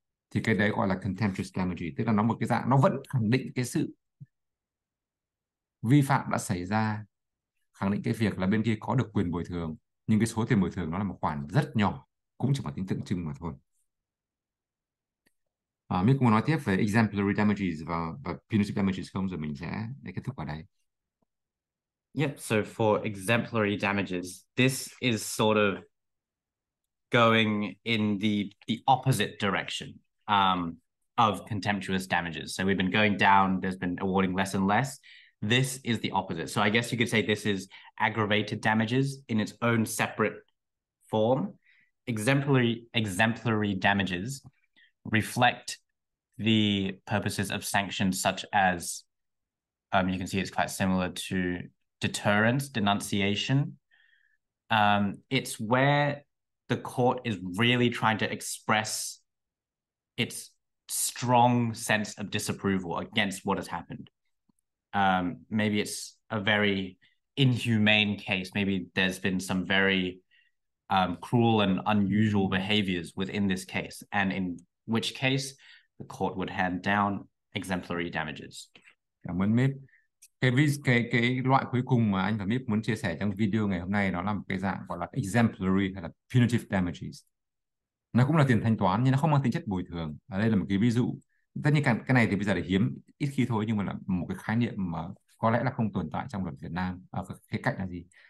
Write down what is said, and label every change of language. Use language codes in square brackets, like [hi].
[vi] Thì cái đấy gọi là contemptuous damage, tức là nó một cái dạng, nó vẫn khẳng định cái sự vi phạm đã xảy ra, khẳng định cái việc là bên kia có được quyền bồi thường, nhưng cái số tiền bồi thường nó là một khoản rất nhỏ, cũng chỉ là tính tượng trưng mà thôi. Mình cũng nói tiếp về exemplary damages và punitive damages không, rồi mình sẽ để kết thúc ở đây. [en] Yep, so for exemplary damages, this is sort of going in the opposite direction of contemptuous damages. So we've been going down, there's been awarding less and less. This is the opposite. So I guess you could say this is aggravated damages in its own separate form. Exemplary damages reflect the purposes of sanctions such as, you can see it's quite similar to deterrence, denunciation. It's where the court is really trying to express its strong sense of disapproval against what has happened. Maybe it's a very inhumane case. Maybe there's been some very cruel and unusual behaviors within this case, and in which case the court would hand down exemplary damages. [vi] Cảm ơn Mip. Cái loại cuối cùng mà anh và Mip muốn chia sẻ trong video ngày hôm nay nó là một cái dạng gọi là exemplary hay là punitive damages. Nó cũng là tiền thanh toán nhưng nó không mang tính chất bồi thường. Ở đây là một cái ví dụ. Tất nhiên cái này thì bây giờ là hiếm, ít khi thôi, nhưng mà là một cái khái niệm mà có lẽ là không tồn tại trong luật Việt Nam. Ở cái cạnh là gì?